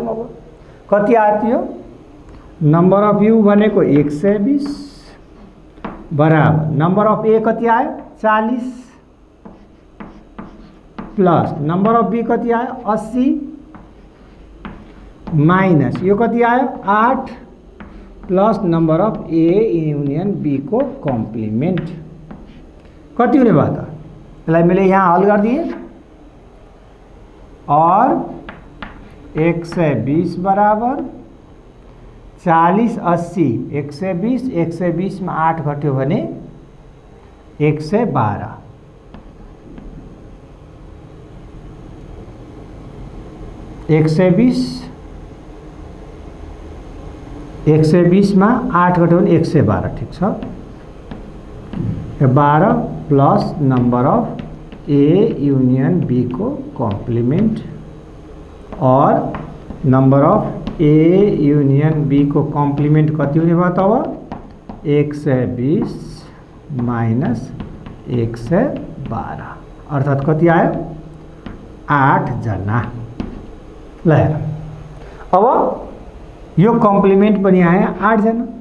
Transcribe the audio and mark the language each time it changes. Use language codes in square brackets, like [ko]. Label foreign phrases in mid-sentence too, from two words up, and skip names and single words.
[ne] अब कति आयो, [en] number of U [ne] भनेको 120 बराबर [en] number of A [ne] कति आयो 40 [en] plus number of B [ne] कति आयो 80 माइनस यो कति आयो 8 [en] plus number of A union B [ne] को कम्प्लिमेन्ट कति हुने भयो त। यसलाई मैले यहाँ हल गरिदिएँ और 120 बराबर 40 80 120 120 में 8 घट्यो भने 112 120 120 में 8 घट्यो भने 112 ठीक छ। 12 [en] plus number of A union B [ne] को कॉम्प्लीमेंट और [en] number of A union B [ne] को कॉम्प्लीमेंट कति हुने भयो तब 120 माइनस 112 अर्थात कति आयो 8 जना। ल हेर अब यो कम्प्लिमेन्ट पनि आयो 8 जना।